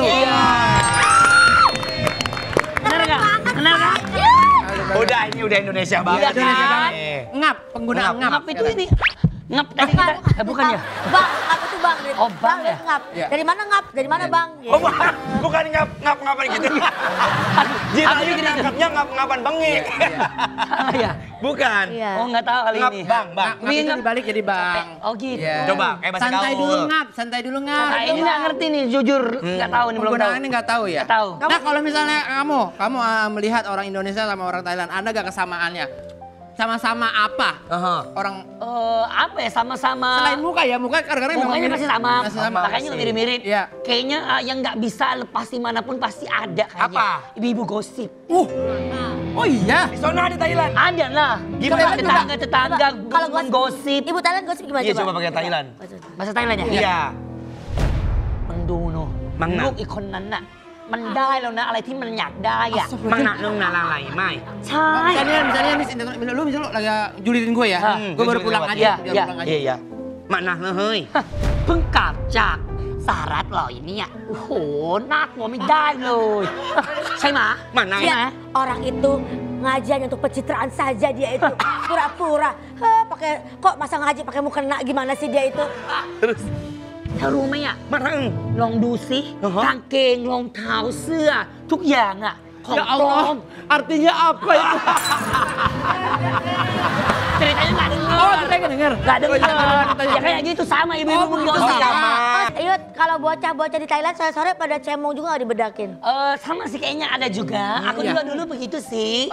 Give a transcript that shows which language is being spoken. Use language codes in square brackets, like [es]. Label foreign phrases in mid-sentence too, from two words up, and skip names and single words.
[id] Iya. Bener gak? Bener gak? Udah, ini udah Indonesia banget. Iya, kan? nih. Ngap, penggunaan ngap. Ngap itu ini. Ngap tadi kita. Bukan ya? Bang, ngap itu bang. Oh, bang ya? Ngap. Iya. Dari mana ngap? Dari mana bang? Oh, bukan ngap-ngapan gitu. Jirayu ditangkapnya ngap-ngapan bengek. Salah ya? Bukan. Iya. Oh nggak tahu kali Ngap, ini. bang. Ngap itu Ngap. dibalik jadi bang. Oh gitu. Iya. Coba, kayak bahasa Santai gaul. dulu ngap, santai dulu ngap. Nah, ini nggak ngerti nih, jujur nggak tahu nih, belum tahu. Penggunaannya nggak tahu ya? Nggak tahu. Nah kalau misalnya kamu melihat orang Indonesia sama orang Thailand, ada gak kesamaannya? Sama-sama apa? Orang Apa ya sama-sama. selain muka ya, muka kadang-kadang memang Mukanya mirip. pasti sama. Masih sama. Makanya juga mirip-mirip. Iya. Kayaknya yang nggak bisa lepas dimanapun pasti ada kayaknya. Apa? Ibu-ibu gosip. Oh iya. Di sana di Thailand. Ada lah. Gimana? Tetangga Kalau gosip. Ibu Thailand gosip gimana Iya, coba? coba pakai Thailand. Bahasa Thailand ya? Iya. [th] มึงดูเนอะ มังนะ ลูกอีกคนนั้นน่ะ มันได้แล้วนะ อะไรที่มันอยากได้อ่ะ Mang nak nung nalalay, mai. ใช่ [id] Misalnya lu misalnya lagi julitin gue ya, gue baru pulang aja, Iya, biar iya. pulang aja. Iya, iya. Mak nah le hơi. [th] เพิ่งกลับจากสหรัฐเหรออีเนี่ยโอ้โหน่ากลัวไม่ได้เลย ใช่ไหม Mak nah. [id] Lihat, orang itu ngajian untuk pencitraan saja dia itu. Pura-pura. Pakai kok masa ngaji pakai mukena gimana sih dia itu? Terus [th] เธอรู้ไหมอ่ะ mak nah. ลองดูสิ อ่าฮะ กางเกงรองเท้าเสื้อ ทุกอย่างอ่ะ ของ [id] Ya [th] ปลอ [id] Allah, [th] ม [id] artinya apa itu? ceritanya nggak denger. Oh, kita nggak denger. Nggak denger. Ceritanya. Ya kayak gitu sama ibu-ibu Oh, begitu menggosip. sama. Yud, kalau bocah-bocah di Thailand sore-sore pada cemong juga nggak dibedakin? Sama sih kayaknya ada juga. Aku Iya. juga dulu begitu sih.